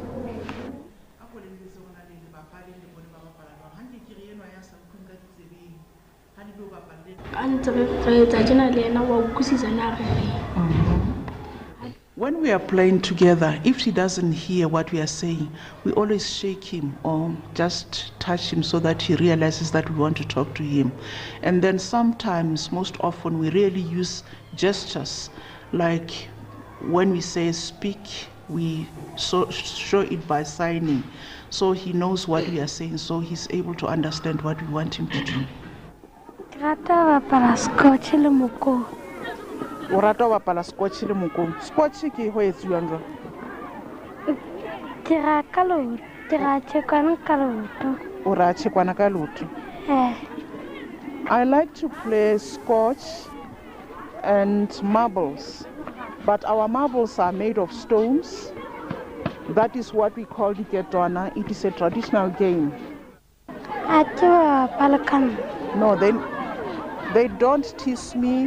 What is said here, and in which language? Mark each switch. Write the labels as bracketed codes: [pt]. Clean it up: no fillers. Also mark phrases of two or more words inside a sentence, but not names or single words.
[en] When we are playing together, if he doesn't hear what we are saying, we always shake him or just touch him so that he realizes that we want to talk to him. And then sometimes, most often, we really use gestures, like when we say speak, we show it by signing, so he knows what we are saying, so he's able to understand what we want him to do. [st] O rata ho bapala scotch le mokong. Scotch ke ho etsuwang jwang? Ke ra ka tshekwana ka leoto. O ra tshekwana ka leoto? [en] I like to play scotch and marbles, but our marbles are made of stones. That is what we call the ketwana. It is a traditional game. No, they don't tease me.